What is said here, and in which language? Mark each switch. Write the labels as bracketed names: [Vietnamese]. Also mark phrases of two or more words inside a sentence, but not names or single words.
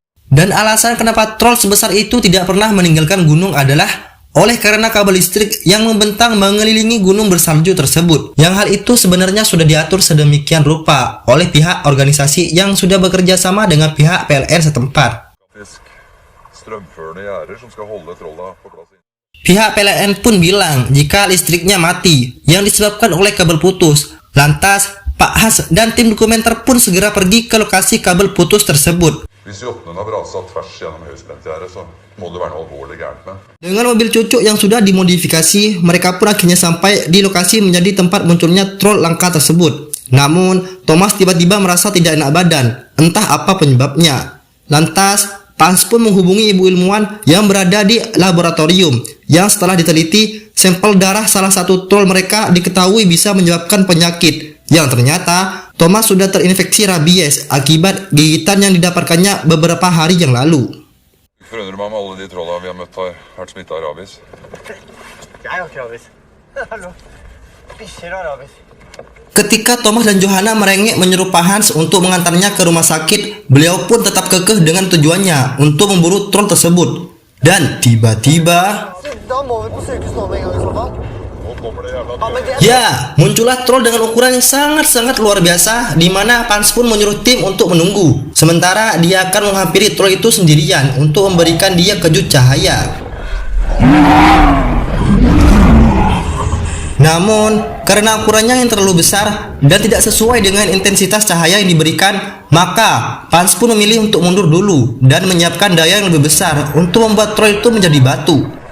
[Indonesian] Dan alasan kenapa troll sebesar itu tidak pernah meninggalkan gunung adalah oleh karena kabel listrik yang membentang mengelilingi gunung bersalju tersebut. Yang hal itu sebenarnya sudah diatur sedemikian rupa oleh pihak organisasi yang sudah bekerja sama dengan pihak PLN setempat. [Norwegian] Strømførende gjerder som skal holde trolla på plass. [Indonesian] Pihak PLN pun bilang jika listriknya mati yang disebabkan oleh kabel putus. Lantas Pak Has dan tim dokumenter pun segera pergi ke lokasi kabel putus tersebut. [Norwegian] Hvis jotnen har braset tvers gjennom høyspentgjerdet, så må det være noe alvorlig gærent med. [Indonesian] Dengan mobil cucuk yang sudah dimodifikasi, mereka pun akhirnya sampai di lokasi menjadi tempat munculnya troll langka tersebut. Namun, Thomas tiba-tiba merasa tidak enak badan, entah apa penyebabnya. Lantas, Hans pun menghubungi ibu ilmuwan yang berada di laboratorium, yang setelah diteliti, sampel darah salah satu troll mereka diketahui bisa menyebabkan penyakit, yang ternyata Thomas sudah terinfeksi rabies akibat gigitan yang didapatkannya beberapa hari yang lalu. [Norwegian] Forundrer meg om alle de trolla vi har møtt har vært smittet av rabies. Jeg har ikke rabies. Hallo. Bikkjer har rabies. [Indonesian] Ketika Thomas dan Johanna merengek menyeru Pak Hans untuk mengantarnya ke rumah sakit, beliau pun tetap kekeh dengan tujuannya untuk memburu troll tersebut. Dan tiba-tiba, [Norwegian] Da må vi på sykehus nå med en gang i så fall. Nå kommer det jævla Ja, men det [Indonesian] ya, muncullah troll dengan ukuran yang sangat-sangat luar biasa, di mana Hans pun menyuruh tim untuk menunggu. Sementara dia akan menghampiri troll itu sendirian untuk memberikan dia kejut cahaya. Namun, karena ukurannya yang terlalu besar dan tidak sesuai dengan intensitas cahaya yang diberikan, maka Hans pun memilih untuk mundur dulu dan menyiapkan daya yang lebih besar untuk membuat troll itu menjadi batu.